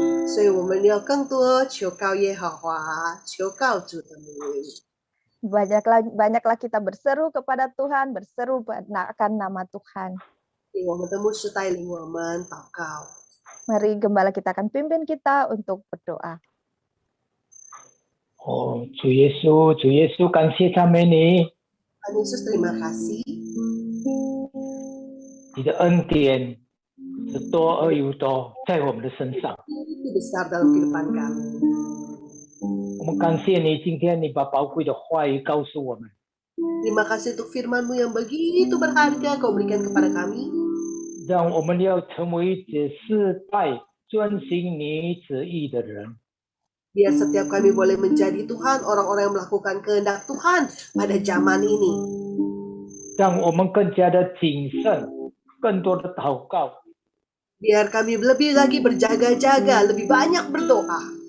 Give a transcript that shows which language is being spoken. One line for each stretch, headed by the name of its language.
Chinese: 所以我们要更多求告耶和华，求告主的名。
Indonesian: Banyaklah kita berseru kepada Tuhan, berseru akan nama Tuhan.
Chinese: 请我们的牧师带领我们祷告。
Indonesian: Mari gembala kita akan pimpin kita untuk berdoa.
Chinese: 主耶稣，感谢赞美你，
Indonesian: Tuhan Yesus, terima kasih.
Chinese: 你的恩典是多而又多在我们的身上。
Indonesian: Itu besar dalam kehidupan kami.
Chinese: 我们感谢你，今天你把宝贵的话语告诉我们，
Indonesian: Terima kasih untuk firman-Mu yang begitu berharga Kau berikan kepada kami.
Chinese: 让我们要成为这世代遵行你旨意的人。
Indonesian: Biar setiap kami boleh menjadi Tuhan, orang-orang yang melakukan kehendak Tuhan pada zaman ini.
Chinese: 让我们更加的谨慎，更多的祷告，
Indonesian: Biar kami lebih lagi berjaga-jaga, lebih banyak berdoa.